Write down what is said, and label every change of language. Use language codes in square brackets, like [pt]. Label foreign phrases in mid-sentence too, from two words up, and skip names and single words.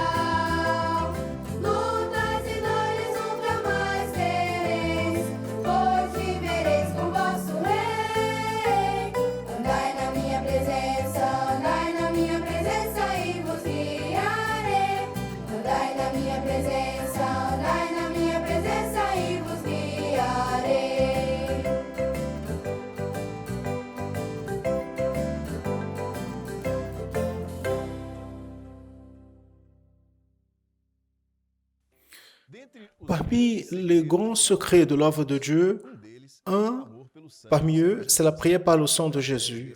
[pt] Lutas e dores nunca mais tereis, pois vivereis com vosso Rei. Andai na minha presença e vos guiarei. Andai na minha presença e vos guiarei. [fr] Parmi les grands secrets de l'œuvre de Dieu, un parmi eux, c'est la prière par le sang de Jésus.